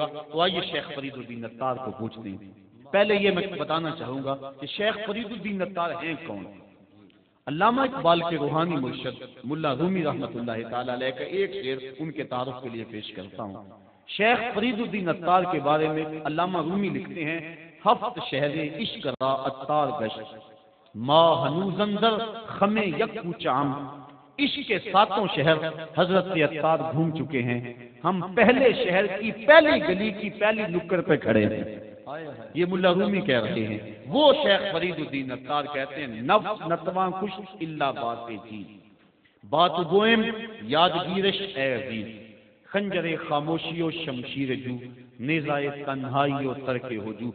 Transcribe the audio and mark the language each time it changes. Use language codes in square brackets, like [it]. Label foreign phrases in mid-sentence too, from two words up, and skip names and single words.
[ur] تو آئیے شیخ فرید الدین عطار کو پوچھتے ہیں. پہلے یہ میں بتانا چاہوں گا کہ شیخ فرید الدین عطار ہیں کون. علامہ اقبال کے روحانی مرشد ملا رومی [ar] رحمۃ اللہ تعالی علیہ [ur] کا ایک شعر ان کے تعارف کے لیے پیش کرتا ہوں. شیخ فرید الدین عطار کے بارے میں علامہ رومی لکھتے ہیں: [fa] ہفت شہر عشق را عطار گشت، ما ہنوز اندر خم یک کوچام. [ur] عشق کے ساتوں شہر حضرت عطار گھوم چکے ہیں، ہم پہلے شہر کی پہلی گلی کی پہلی نکڑ پہ کھڑے ہیں. یہ ملا رومی کہہ رہے ہیں. وہ شیخ فرید الدین عطار کہتے ہیں: [fa] نفس نتواں کش الا بات چیز، بات گوئم یادگیرش اے عزیز، خنجر خاموشی و شمشیر جو، نیزائے تنہائی و ترک ہجو.